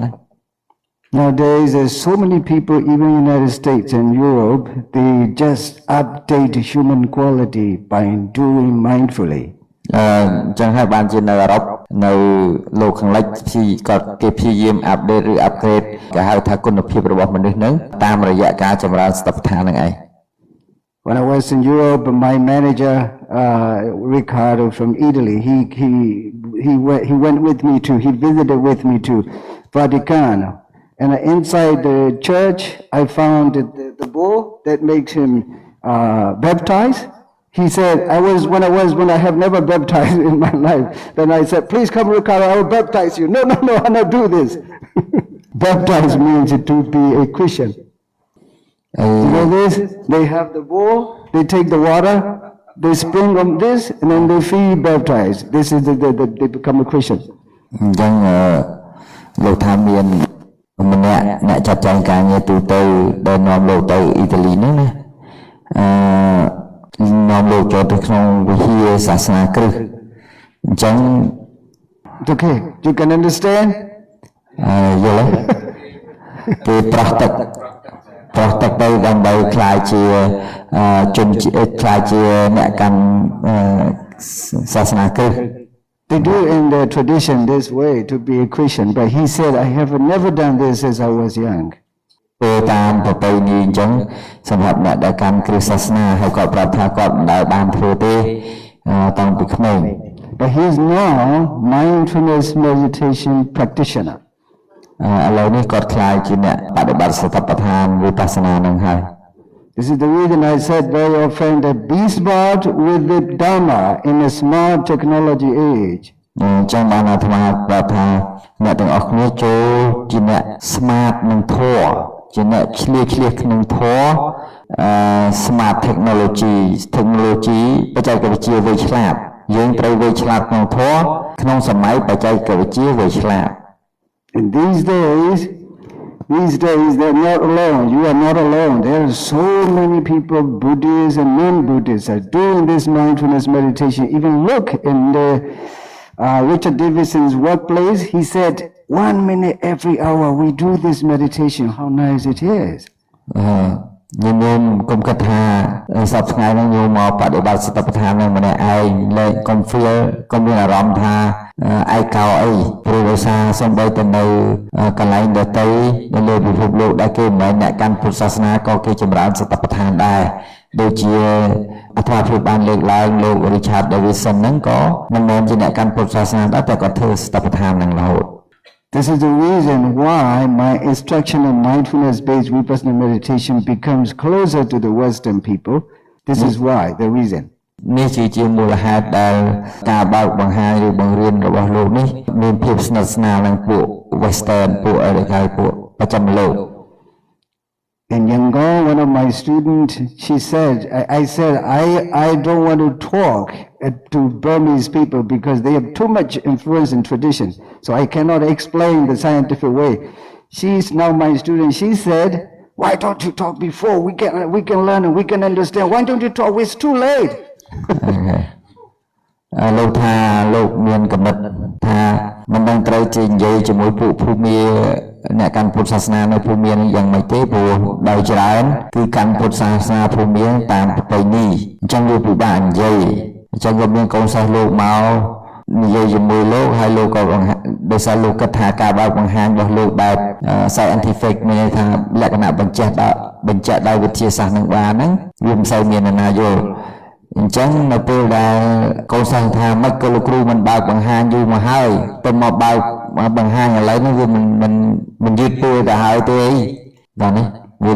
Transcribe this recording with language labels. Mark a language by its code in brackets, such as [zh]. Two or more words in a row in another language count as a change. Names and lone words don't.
[en] Nowadays, there's so many people, even in the United States and Europe, they just update human quality by doing mindfully. [km] អញ្ចឹងហើយបានជានៅអឺរ៉ុបនៅលោកខាងលិចគេព្យាយាមអាប់ដេតឬអាប់ក្រេតគេហៅថាគុណភាពរបស់មនុស្សហ្នឹងតាមរយៈការចម្រើនសតិប្បដ្ឋានហ្នឹងឯង [en] When I was in Europe, my manager Riccardo from Italy, he went with me he visited with me to Vatican, and inside the church I found the bull that makes him baptize. He said, when I have never baptized in my life, then I said, please come, Riccardo, I will baptize you. No, I not do this. Baptize means to be a Christian. You know this? They have the bowl, they take the water, they spring on this, and then they feel baptized. This is they become a Christian. [km] អញ្ចឹងលោកថាមានម្នាក់អ្នកចាត់ចែងការងារទូទៅដែលនាំលោកទៅអ៊ីតាលីហ្នឹងណានាំលោកចូលទៅក្នុងវិហារសាសនាគ្រិស្តអញ្ចឹង [en] Okay, you can understand? [km] យល់ទេគេប្រោះទឹកទៅដើម្បីខ្លាយជាជនជាតិខ្លាយជាអ្នកកាន់សាសនាគ្រិស្ត [en] They do in their tradition this way to be a Christian, but he said, I have never done this since I was young. [km] ពេលតាមប្រពៃណីអញ្ចឹងសម្រាប់អ្នកដែលកាន់គ្រិស្តសាសនាហើយគាត់ប្រាប់ថាគាត់មិនដែលបានធ្វើទេតាំងពីក្មេង [en] But he is now mindfulness meditation practitioner. [km] ឥឡូវនេះគាត់ខ្លាយជាអ្នកបដិបត្តិសតិប្បដ្ឋានវិបស្សនានឹងហើយ [en] This is the reason I said very often that be smart with the Dharma in a smart technology age. [km] អញ្ចឹងបានអាត្មាប្រាប់ថាអ្នកទាំងអស់គ្នាចូលជាអ្នក smart នឹងធម៌ជាអ្នកឆ្លៀសក្នុងធម៌ [en] smart technology [km] បច្ចេកវិទ្យាវៃឆ្លាតយើងត្រូវវៃឆ្លាតក្នុងធម៌ក្នុងសម័យបច្ចេកវិទ្យាវៃឆ្លាត [en] And these days they're not alone. You are not alone. There are so many people, Buddhists and non-Buddhists, are doing this mindfulness meditation. Even look in the Richard Davidson's workplace. He said, 1 minute every hour we do this meditation. How nice it is. [km] ញោមគុំគិតថាសប្តាហ៍ថ្ងៃហ្នឹងញោមមកបដិបត្តិសតិប្បដ្ឋានហ្នឹងម្នាក់ឯងលេងកុំ feel កុំមានអារម្មណ៍ថាឯកោអីព្រោះដោយសារសំបីទៅនៅកន្លែងដទៃនៅលើពិភពលោកដែលគេមិនមែនអ្នកកាន់ពុទ្ធសាសនាក៏គេចម្រើនសតិប្បដ្ឋានដែរដូចជាអត្ថាធិប្បាយបានលើកឡើងលោក Richard Davidson ហ្នឹងក៏មិនមែនជាអ្នកកាន់ពុទ្ធសាសនាដែរតែគាត់ធ្វើសតិប្បដ្ឋានហ្នឹងរហូត [en] This is the reason why my instruction on mindfulness-based vipassana meditation becomes closer to the Western people. This is why, the reason. [km] នេះជាមូលហេតុដែលការបើកបង្ហាញឬបង្រៀនរបស់លោកនេះមានភាពស្និទ្ធស្នាលនឹងពួក Western ពួកអរិយពួកប្រចាំលោក [en] In Yangon, one of my students, she said, I said, I don't want to talk to Burmese people because they have too much influence in tradition. So I cannot explain the scientific way. She's now my student. She said, why don't you talk before? We can learn and we can understand. Why don't you talk? It's too late. [km] លោកថាលោកមានកំណត់ថាមិនដឹងត្រូវជានិយាយជាមួយពួកភូមិអ្នកកាន់ពុទ្ធសាសនានៅភូមិនេះយ៉ាងម៉េចទេព្រោះដោយច្រើនគឺ កាន់ពុទ្ធសាសនាភូមិតាមប្រពៃណីអញ្ចឹងវាពិបាកនិយាយអញ្ចឹងក៏មានកូនសិស្សលោកមកនិយាយជាមួយលោកហើយលោកក៏ដោយសារលោកគិតថាការបើកបង្ហាញរបស់លោកបែប scientific មានថាលក្ខណៈបញ្ជាក់ដោយវិទ្យាសាស្ត្រនឹងបានហ្នឹងវាមិនសូវមានណាយល់អញ្ចឹងនៅពេលដែលកូនសិស្សថាមិនក៏លោកគ្រូមិនបើកបង្ហាញយូរមកហើយទៅមកបើកបង្ហាញឥឡូវនេះវាមិនយឺតពេលទៅហើយទេអីបាទនេះវាយឺតពេលហើយ